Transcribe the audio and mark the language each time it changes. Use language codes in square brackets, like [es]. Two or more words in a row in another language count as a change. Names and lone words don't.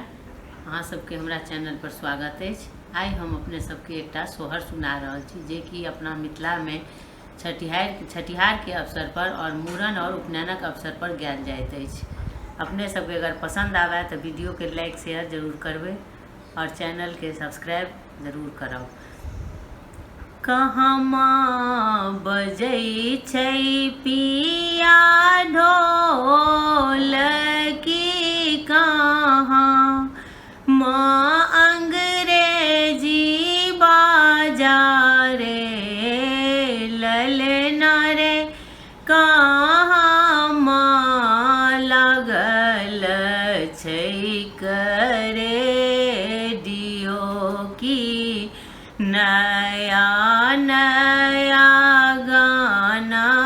[mai] अहाँ सबके हमरा चैनल पर स्वागत है। आई हम अपने सबके एकटा सोहर सुना रहल छी जे कि अपना मिथिला में छठिहार के अवसर पर और मूड़न और उपनयनक अवसर पर गायल जाइत अछि। अपने सबके अगर पसंद आवे तो वीडियो के लाइक शेयर जरूर करबे और चैनल के सब्सक्राइब जरूर करब। कहमा बजै छै पिया ढोल की कहाँ माँ अंग्रेजी बाजा रे ललना रे कहाँ माँ लागल छै करे दियो की नया नया गाना